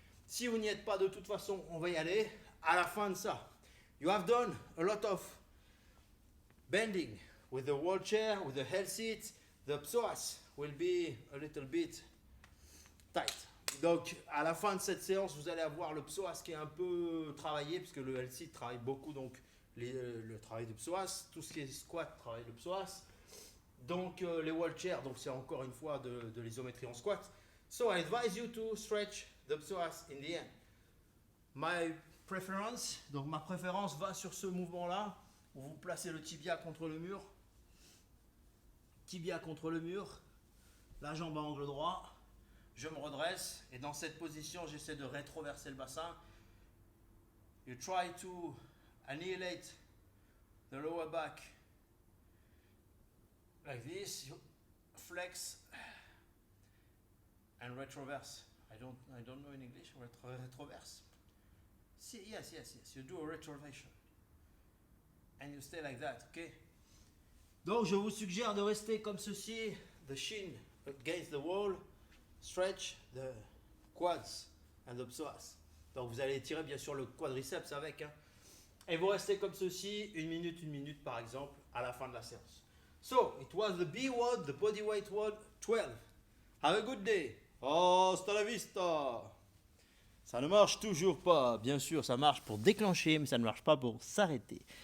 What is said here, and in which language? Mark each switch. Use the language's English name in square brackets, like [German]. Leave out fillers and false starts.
[French] Si vous n'y êtes pas de toute façon, on va y aller. À la fin de ça, [English] you have done a lot of bending with the wall chair, with the hell seat. The psoas will be a little bit tight. [French] Donc, à la fin de cette séance, vous allez avoir le psoas qui est un peu travaillé, puisque le hell seat travaille beaucoup, donc le travail de psoas. Tout ce qui est squat travaille le psoas. Donc, les wall chairs, donc c'est encore une fois de l'isométrie en squat. [English] So, I advise you to stretch the psoas in the end. My preference, [French] donc ma préférence va sur ce mouvement-là, où vous placez le tibia contre le mur. Tibia contre le mur, la jambe à angle droit. Je me redresse et dans cette position, j'essaie de rétroverser le bassin. [English] You try to annihilate the lower back like this. You flex and retroverse. I don't know in English. Retroverse. Yes. You do a retroversion and you stay like that. [French] Okay. Donc je vous suggère de rester comme ceci, [English] the shin against the wall. Stretch the quads and the psoas. [French] Donc vous allez tirer bien sûr le quadriceps avec. Hein. Et vous restez comme ceci, 1 minute par exemple, à la fin de la séance. [English] So, it was the B WOD, the bodyweight WOD 12. Have a good day. [Spanish] Hasta la vista. [French] Ça ne marche toujours pas. Bien sûr, ça marche pour déclencher, mais ça ne marche pas pour s'arrêter.